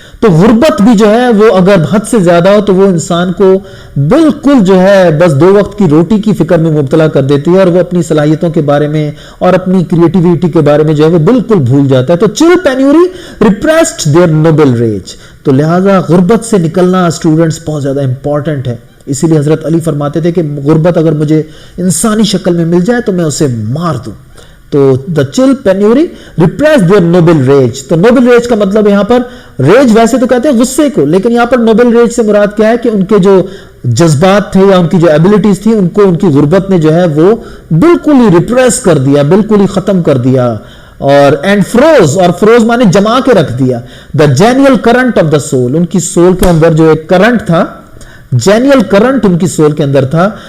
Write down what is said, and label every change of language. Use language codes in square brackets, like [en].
[ur] تو غربت بھی جو ہے وہ اگر حد سے زیادہ ہو تو وہ انسان کو بالکل جو ہے بس 2 وقت کی روٹی کی فکر میں مبتلا کر دیتی ہے, اور وہ اپنی صلاحیتوں کے بارے میں اور اپنی کریٹیوٹی کے بارے میں جو ہے وہ بالکل بھول جاتا ہے. تو [en] Chill penury repressed their noble rage. [ur] تو لہٰذا غربت سے نکلنا اسٹوڈنٹس بہت زیادہ امپورٹنٹ ہے. اسی لیے حضرت علی فرماتے تھے کہ غربت اگر مجھے انسانی شکل میں مل جائے تو میں اسے مار دوں. تو [en] the chill penury repressed their noble rage. [ur] تو noble rage کا مطلب یہاں پر ریج ویسے تو کہتے ہیں غصے کو, لیکن یہاں پر noble rage سے مراد کیا ہے کہ ان کے جو جذبات تھے یا ان کی جو ایبلٹیز تھی ان کو ان کی غربت نے جو ہے وہ بالکل ہی ریپریس کر دیا, بالکل ہی ختم کر دیا. اور اینڈ فروز, اور فروز مانے جما کے رکھ دیا. [en] the genial current of the soul, [ur] ان کی سول کے اندر جو ایک کرنٹ تھا, جینیل کرنٹ ان کی سول کے اندر تھا.